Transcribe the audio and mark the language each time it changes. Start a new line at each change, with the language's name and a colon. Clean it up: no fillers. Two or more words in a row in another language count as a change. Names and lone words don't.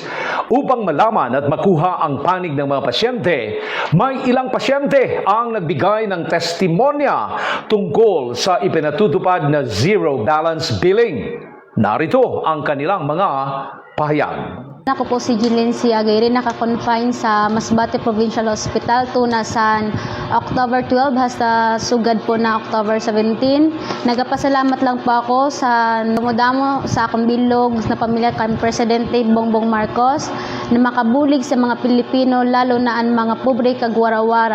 Filipino: Upang malaman at makuha ang panig ng mga pasyente, may ilang pasyente ang nagbigay ng testimonya tungkol sa ipinatutupad na zero balance billing. Narito ang kanilang mga pahayag.
Masbatenyo: Ako po si Jeline Siagayri, naka-confine sa Masbate Provincial Hospital tunasan October 12 hasta sugad po na October 17. Nagapasalamat lang po ako sa dumudamo sa akong bilog na pamilya kan Presidente Bongbong Marcos na makabulig sa mga Pilipino lalo na ang mga pobre kag warawara.